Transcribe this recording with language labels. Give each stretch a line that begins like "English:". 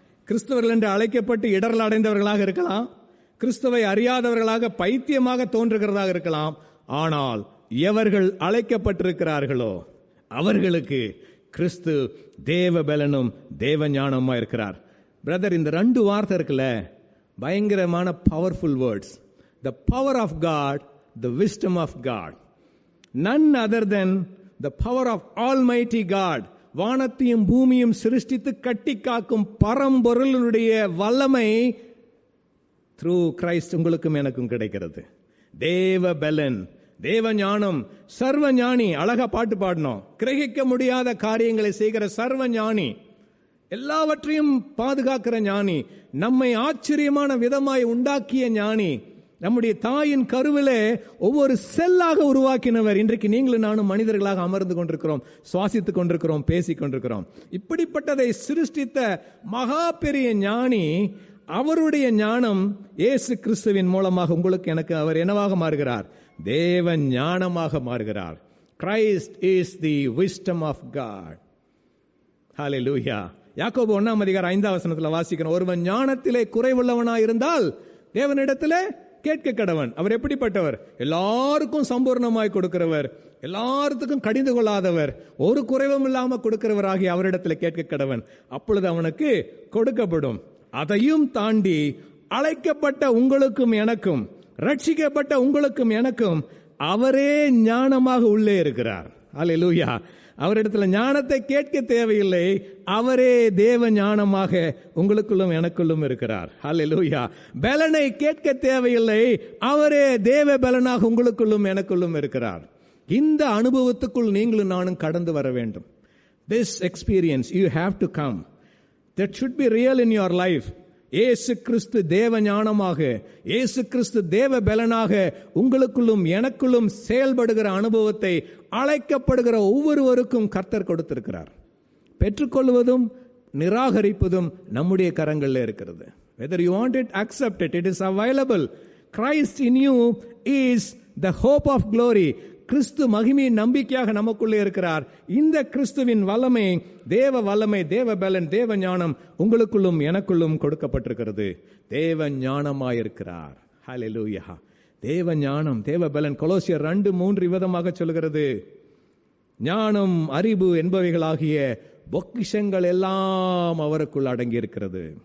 Tamil: கிறிஸ்தவர்கள் என்று அழைக்கப்பட்டு இடரல் அடைந்தவர்களாக இருக்கலாம், கிறிஸ்துவை அறியாதவர்களாக பைத்தியமாக தோன்றுகிறதாக இருக்கலாம். ஆனால் எவர்கள் அழைக்கப்பட்டிருக்கிறார்களோ அவர்களுக்கு கிறிஸ்து தேவ பலனும் தேவ ஞானமா இருக்கிறார். பிரதர், இந்த 2 வார்த்தை இருக்குல்ல, பயங்கரமான
English: Powerful words. The power of God, the wisdom of God. None other than the power of Almighty God.
Tamil: வானத்தையும் பூமியும் சிருஷ்டித்து கட்டி காக்கும் பரம்பொருளுடைய வல்லமை
English: through Christ
Tamil: உங்களுக்கும் எனக்கும் கிடைக்கிறது. தேவ பலன், தேவ ஞானம், சர்வ ஞானி. அழகா பாட்டு பாடணும். கிரகிக்க முடியாத காரியங்களை செய்கிற சர்வ ஞானி, எல்லாவற்றையும் பாதுகாக்கிற ஞானி, நம்மை ஆச்சரியமான விதமாய் உண்டாக்கிய ஞானி, நம்முடைய தாயின் கருவிலே ஒவ்வொரு செல்லாக உருவாக்கினவர். இன்றைக்கு நீங்களும் நானும் மனிதர்களாக அமர்ந்து கொண்டிருக்கிறோம், சுவாசித்துக் கொண்டிருக்கிறோம், பேசிக் கொண்டிருக்கிறோம். இப்படிப்பட்டதை சிருஷ்டித்த மகா பெரிய ஞானி, அவருடைய ஞானம் இயேசு கிறிஸ்துவின் மூலமாக உங்களுக்கு எனக்கு அவர் என்னவாக மாறுகிறார்? தேவ ஞானமாக மாறுகிறார்.
English: Christ is the wisdom of God.
Tamil: Hallelujah. யாக்கோபு 1:5 வாசிக்கிறோம். ஒருவன் ஞானத்திலே குறைவுள்ளவனாய் இருந்தால் தேவனிடத்திலே கேட்க கடவன். அவர் எப்படிப்பட்டவர்? எல்லாருக்கும் சம்பூர்ணமாய் கொடுக்கிறவர், எல்லாத்துக்கும் கடிந்து கொள்ளாதவர், ஒரு குறைவும் இல்லாம கொடுக்கிறவராகி அவரிடத்தில் கேட்க கடவன். அப்பொழுது அவனுக்கு கொடுக்கப்படும். அதையும் தாண்டி அழைக்கப்பட்ட உங்களுக்கும் எனக்கும், ரட்சிக்கப்பட்ட உங்களுக்கும் எனக்கும் அவரே ஞானமாக உள்ளே இருக்கிறார். அல்லேலூயா. அவரிடத்துல ஞானத்தை கேட்க தேவையில்லை, அவரே தேவ ஞானமாக உங்களுக்குள்ளும் எனக்குள்ளும் இருக்கிறார். அல்லேலூயா. பலனை கேட்க தேவையில்லை, அவரே தேவ பலனாக உங்களுக்குள்ளும் எனக்குள்ளும் இருக்கிறார். இந்த அனுபவத்துக்குள் நீங்களும் நானும் கடந்து வர வேண்டும்.
English: This experience you have to come. That should be real in your life.
Tamil: இயேசு கிறிஸ்து தேவ ஞானமாக, இயேசு கிறிஸ்து தேவ பலனாக உங்களுக்குள்ளும் எனக்குள்ளும் செயல்படுகிற அனுபவத்தை அழைக்கப்படுகிற ஒவ்வொருவருக்கும் கர்த்தர் கொடுத்திருக்கிறார். பெற்றுக்கொள்வதும் நிராகரிப்பதும் நம்முடைய கரங்களில் இருக்கிறது.
English: Whether you want it, accept it. It is available. Christ in you is the hope of glory.
Tamil: கிறிஸ்து மகிமையின் நம்பிக்கையாக நமக்குள்ளே இருக்கிறார். இந்த கிறிஸ்துவின் வல்லமை, தேவ வல்லமை, தேவ பலன், தேவ ஞானம் உங்களுக்குள்ளும் எனக்குள்ளும் கொடுக்கப்பட்டிருக்கிறது. தேவ ஞானமாயிருக்கிறார். ஹல்லேலூயா. தேவ ஞானம், தேவ பலன். கொலோசியர் 2:3 விதமாக சொல்கிறது, ஞானம் அறிவு என்பவைகளாகிய பொக்கிஷங்கள் எல்லாம் அவருக்குள் அடங்கி இருக்கிறது.